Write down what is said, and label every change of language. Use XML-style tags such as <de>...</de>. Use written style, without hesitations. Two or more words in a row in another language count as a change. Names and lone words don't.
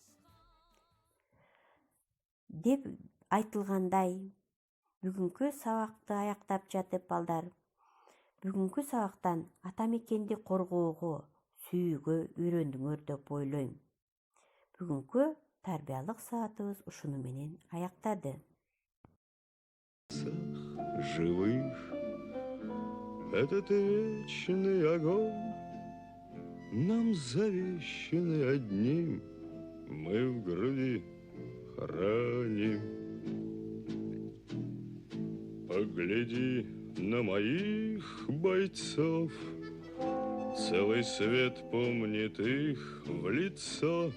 <ky>Деп айтылгандай, бүгүнкү сабакты аяктап жатып балдар, бүгүнкү сабактан ата мекенди коргоого, сүйүүгө үйрөндүңөр деп ойлойм. Бүгүнкү тарбиялык саатыбыз ушуну менен аяктады.</ky> <ru>Живых этот вечный огонь нам завещанный одним, мы в груди храним. Погляди на моих бойцов, целый свет помнит их в лицо.</ru>